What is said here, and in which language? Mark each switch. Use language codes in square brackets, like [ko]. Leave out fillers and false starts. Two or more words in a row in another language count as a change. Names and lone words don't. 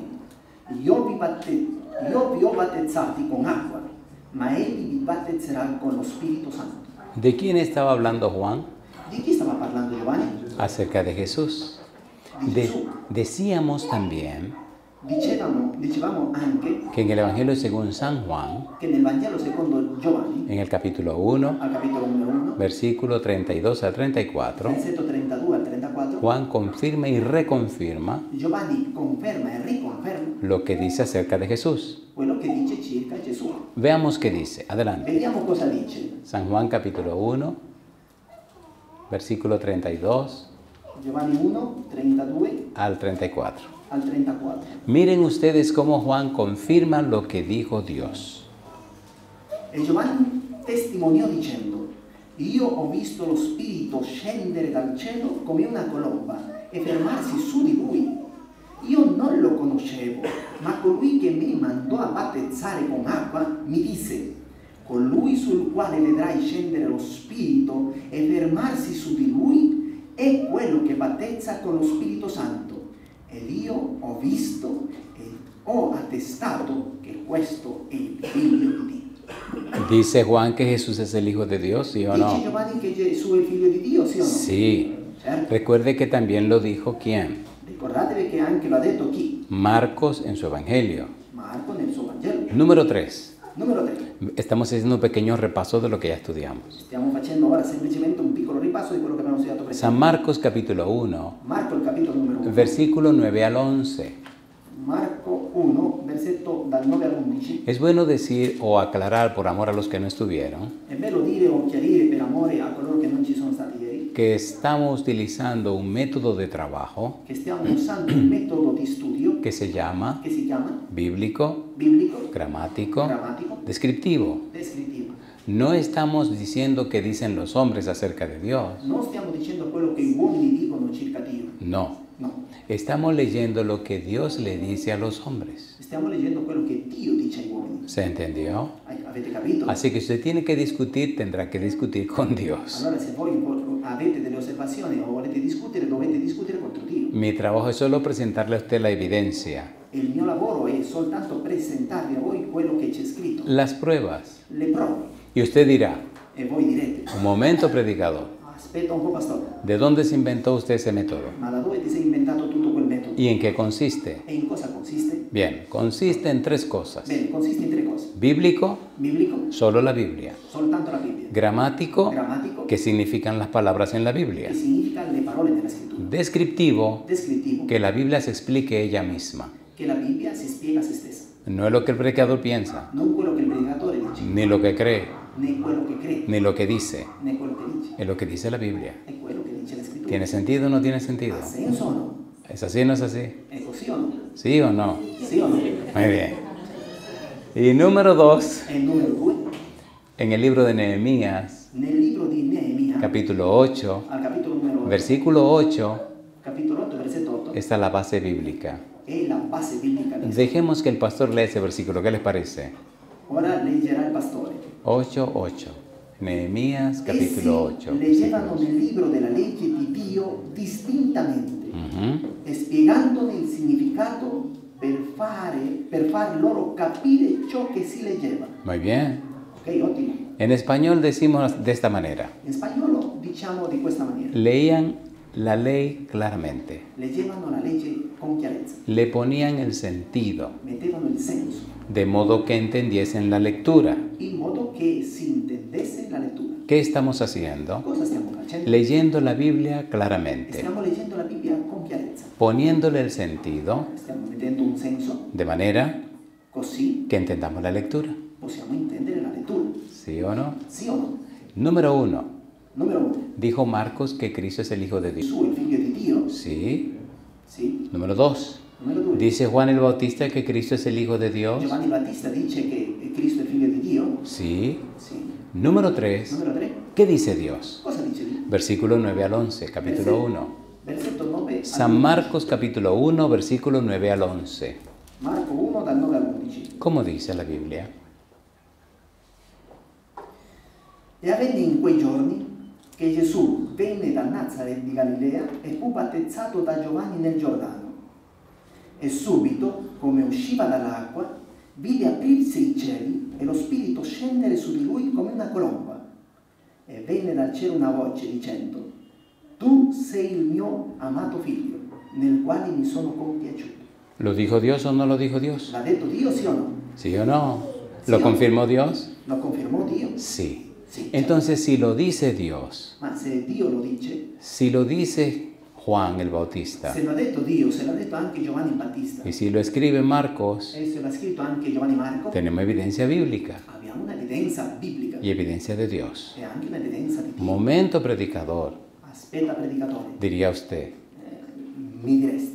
[it] Io vi ho battezzati con acqua, ma egli vi battezzerà con lo Spirito Santo. [es] ¿De quién estaba hablando Juan? [it] Di chi stava parlando Giovanni? [es] Acerca de Jesús. [it] Di Gesù. [es] Decíamos también [it] Dicevamo anche [es] que en el Evangelio según San Juan, [it] che nel Vangelo secondo Giovanni, [es] en el capítulo 1, [it] al capitolo numero 1, [es] versículo 32 al 34, [it] versetto 32 al 34, [es] Juan confirma y reconfirma [it] Giovanni conferma e riconferma [es] lo que dice acerca de Jesús. [it] quello che dice circa Gesù. [es] Veamos qué dice. Adelante. [it] Vediamo cosa dice. [es] San Juan capítulo 1, versículo 32 [it] Giovanni 1, 32 [es] al 34. [it] al 34. [es] Miren ustedes cómo Juan confirma lo que dijo Dios. [it] E Giovanni testimoniò dicendo: io ho visto lo Spirito scendere dal cielo come una colomba e fermarsi su di lui. Io non lo conoscevo, ma colui che mi mandò a battezzare con acqua mi disse: colui sul quale vedrai scendere lo Spirito e fermarsi su di lui è quello che battezza con lo Spirito Santo. Ed io ho visto e ho attestato che questo è il figlio di Dio. [es] Dice Juan que Jesús es el Hijo de Dios, ¿sí o [it] Dice [es] no? [it] Giovanni che Gesù è il figlio di Dio, sì o no? [es] Sí. [it] Certo. [es] Recuerde que también lo dijo ¿quién? [it] Ricordatevi che anche lo ha detto chi? [es] Marcos en su Evangelio. [it] Marco nel suo Vangelo. [es] Número 3. [it] Numero 3. [es] Estamos haciendo un pequeño repaso de lo que ya estudiamos. [it] Stiamo facendo ora semplicemente un piccolo ripasso di quello che abbiamo studiato prima. [es] San Marcos capítulo 1, [it] Marco il capitolo numero 1. [es] versículo 9 al 11. [it] Marco 1, versetto dal 9 all'11. [es] Es bueno decir o aclarar por amor a los que no estuvieron [it] È bello dire o chiarire per amore a coloro che non ci sono stati ieri [es] que estamos utilizando un método de trabajo [it] che stiamo usando un metodo di studio [es] que se llama [it] che si chiama [es] bíblico, [it] biblico, [es] gramático, [it] grammatico, [es] descriptivo. [it] descrittivo. [es] No estamos diciendo qué dicen los hombres acerca de Dios. [it] Non stiamo dicendo quello che gli uomini dicono circa Dio. [es] No. [it] No. [es] Estamos leyendo lo que Dios le dice a los hombres. [it] Stiamo leggendo quello che Dio dice ai uomini. [es] ¿Se entendió? [it] Avete capito? [es] Así que si usted tiene que discutir, tendrá que discutir con Dios. [it] Allora se voi avete delle osservazioni o volete discutere, dovete discutere contro Dio. [es] Mi trabajo es solo presentarle a usted la evidencia, [it] Il mio lavoro è soltanto presentarvi a voi quello che c'è scritto, [es] las pruebas. [it] le prove. [es] Y usted dirá, [it] E voi direte: [es] un momento predicador, [it] aspetta un po' pastore, [es] ¿de dónde se inventó usted ese método? [it] ma da dove ti sei inventato tutto quel metodo? [es] ¿Y en qué consiste? [it] E in cosa consiste? [es] Bien, consiste en 3 cosas. [it] Bene, consiste in 3 cose. [es] Bíblico, [it] Biblico, [es] solo la Biblia. [it] soltanto la Bibbia. [es] Gramático, [it] Grammatico, [es] ¿qué significan las palabras en la Biblia? [it] che significa le parole della scrittura. [es] Descriptivo, [it] Descrittivo, [es] que la Biblia se explique ella misma. [it] che la Bibbia si spiega a se stessa. [es] No es lo que el predicador piensa, [it] Non quello che il predicatore dice, [es] ni lo que cree, [it] né quello che crede, [es] ni lo que dice. [it] né quello che dice, [es] Es lo que dice la Biblia. [it] è quello che dice la scrittura. [es] ¿Tiene sentido o no tiene sentido? [it] Ha senso o no? [es] ¿Es así o no es así? [it] È così o no? [es] ¿Sí o no? [it] Sì o no? [es] Muy bien. Y número 2, [it] E il numero 2, [es] en el libro de Nehemías, [it] nel libro di Neemia, [es] capítulo 8, [it] al capitolo numero 8, [es] versículo 8, [it] capitolo 8, versetto 8, [es] está la base bíblica. [it] è la base biblica di [es] Dejemos que el pastor lea ese versículo. ¿Qué les parece? [it] Ora leggerà il pastore. 8, 8. [es] Nehemías, capítulo 8. [it] Essi leggevano nel libro della legge di Dio distintamente spiegandone il significato per far loro capire ciò che si leggeva. [es] Muy bien. [it] Ok, ottimo. [es] En español decimos de esta manera. [it] In spagnolo diciamo di questa maniera. [es] Leían la ley claramente. [it] Leggevano la legge con chiarezza, [es] Le ponían el sentido, [it] mettevano il senso, [es] de modo que entendiesen la lectura. [it] in modo che si intendesse la lettura. [es] ¿Qué estamos haciendo? [it] Cosa stiamo facendo? [es] Leyendo la Biblia claramente, [it] Stiamo leggendo la Bibbia con chiarezza. [es] poniéndole el sentido [it] Stiamo mettendo un senso, [es] de manera [it] così [es] que entendamos la lectura. [it] possiamo intendere la lettura. [es] ¿Sí o no? [it] Sì o no? [es] Número 1. [it] Numero 1. [es] Dijo Marcos que Cristo es el Hijo de Dios. [it] Gesù è il figlio di Dio? [es] Sí. [it] Sì. [es] Número 2. [it] Numero 2. [es] Dice Juan el Bautista que Cristo es el Hijo de Dios. [it] Giovanni Battista dice che Cristo è il figlio di Dio? [es] Sí. [it] Sì. [es] Número 3. [it] Numero 3. [es] ¿Qué dice Dios? [it] Cosa dice Dio? [es] Versículo 9 al 11, capítulo 1. [it] Versetto 9 [es] San Marcos capítulo 1, versículo 9 al 11. [it] Marco 1 dal 9 al 11. [es] ¿Cómo dice la Biblia? [it] E avvenne in quei giorni che Gesù venne da Nazaret di Galilea e fu battezzato da Giovanni nel Giordano. E subito, come usciva dall'acqua, vide aprirsi i cieli e lo Spirito scendere su di lui come una colomba. E venne dal cielo una voce dicendo: Tu sei il mio amato figlio, nel quale mi sono compiaciuto. [es] ¿Lo dijo Dios o no lo dijo Dios? [it] L'ha detto Dio, sì o no? [es] ¿Sí o no? Sí ¿Lo o no. confirmó Dios? [it] Lo confermò Dio? [es] Sí. [it] Sì. [es] Entonces, si lo dice Dios, [it] Ma se Dio lo dice, [es] si lo dice Juan el Bautista, [it] se lo ha detto Dio, se l'ha detto anche Giovanni Battista, [es] y si lo escribe Marcos, [it] e se l'ha scritto anche Giovanni Marco, [es] tenemos evidencia bíblica [it] abbiamo un'evidenza biblica [es] y evidencia de Dios. [it] e anche un'evidenza di Dio. [es] Momento predicador, [it] Aspetta, predicatore, [es] diría usted. [it] mi diresti.